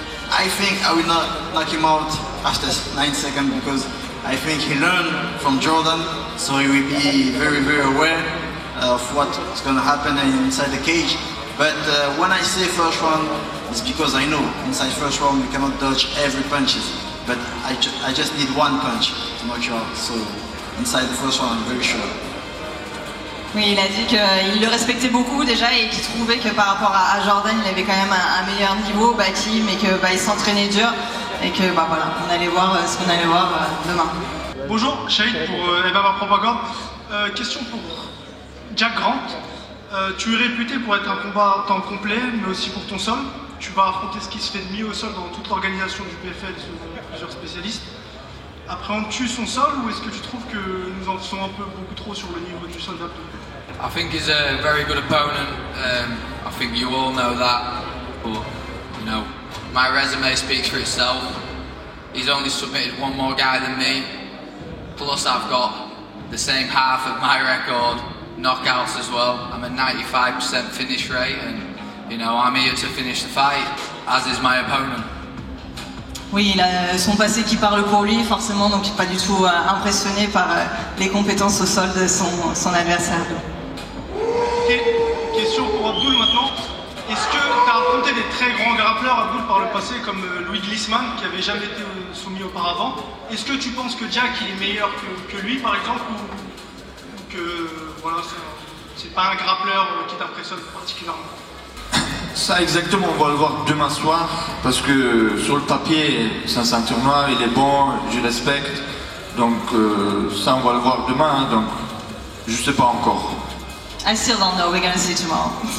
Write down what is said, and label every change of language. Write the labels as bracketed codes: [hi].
[en] I think I will not knock him out after 9 seconds because I think he learned from Jordan, so he will be very, very aware of what's going to happen inside the cage. But when I say first round, it's because I know inside first round you cannot dodge every punches. But I just need one punch to knock you out. So inside the first round, I'm very sure. [fr] Oui, il a dit qu'il le respectait beaucoup déjà et qu'il trouvait que par rapport à Jordan, il avait quand même un meilleur niveau, Baki, mais que il s'entraînait dur et que voilà, on allait voir ce qu'on allait voir demain. Bonjour, Shahid pour MMA Propagande. Question pour Jack Grant. Tu es réputé pour être un combattant complet, mais aussi pour ton sol. Tu vas affronter ce qui se fait de mieux au sol dans toute l'organisation du PFL selon plusieurs spécialistes. Appréhendes-tu son sol ou est-ce que tu trouves que nous en sommes un peu beaucoup trop sur le niveau du sol d'Abdo? [en] I think he's a very good opponent. I think you all know that. But you know, my resume speaks for itself. He's only submitted one more guy than me. Plus, I've got the same half of my record, knockouts as well. I'm a 95% finish rate, and you know, I'm here to finish the fight, as is my opponent. [fr] Oui, il a son passé qui parle pour lui, forcément, donc pas du tout impressionné par les compétences au sol de son adversaire. Ok, question pour Abdul maintenant. Est-ce que tu as affronté des très grands grappleurs, Abdul, par le passé, comme Louis Glissman, qui avait jamais été soumis auparavant? Est-ce que tu penses que Jack il est meilleur que lui, par exemple, ou que voilà, c'est pas un grappleur qui t'impressionne particulièrement? Ça exactement, on va le voir demain soir, parce que sur le papier, c'est un ceinture noire, il est bon, je respecte, donc ça on va le voir demain, donc je sais pas encore. [en] I still don't know, we're gonna see tomorrow.